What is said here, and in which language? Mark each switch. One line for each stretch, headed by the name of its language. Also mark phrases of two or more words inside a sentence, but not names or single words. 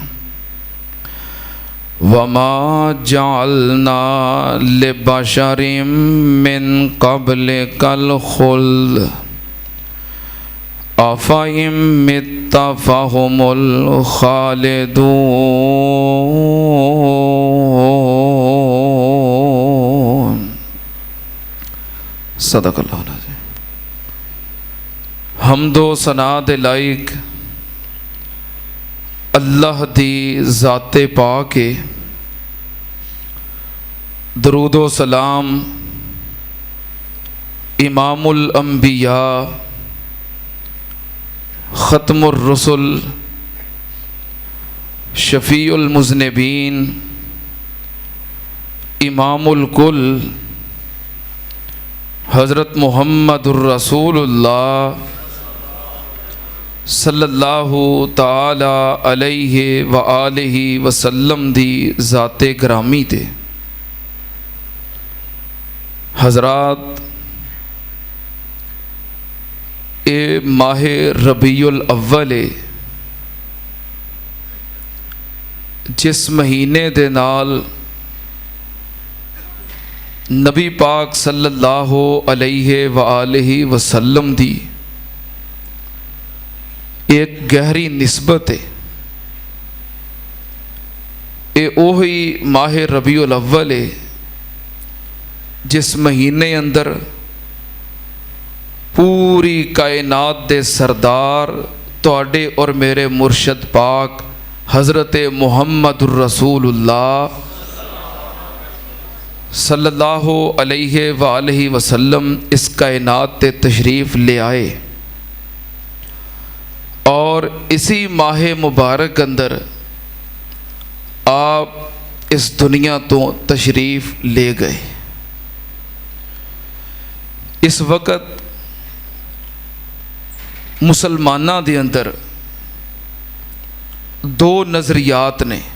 Arabic: وما جعلنا لبشر من قبلك الخلد أفإن مت فهم الخالدون. صدق الله العظيم.
Punjabi: حمدو ثنا دے لائق اللہ دی ذاتے پاک ہے. درودو سلام
Arabic: إمام الأنبياء خاتم الرسل شفيع المذنبين إمام الكل حضرت محمد رسول الله صلى الله تعالى عليه وآله وسلم
Punjabi: دی ذاتے گرامی تے. حضرات، اے ماہے ربیع الاول جس مہینے دے نال نبی پاک
Arabic: صلى الله عليه وآله وسلم
Punjabi: دی ایک گہری نسبت ہے. یہ اوہی ماہے ربیع الاول ہے جس مہینے اندر پوری کائنات دے سردار تہاڈے اور میرے مرشد پاک حضرت
Arabic: محمد رسول الله صلى الله عليه وآله وسلم
Punjabi: اس کائنات تے تشریف لے آئے اور اسی ماہ مبارک اندر آپ اس دنیا توں تشریف لے گئے. اس وقت مسلماناں دے اندر دو نظریات نے.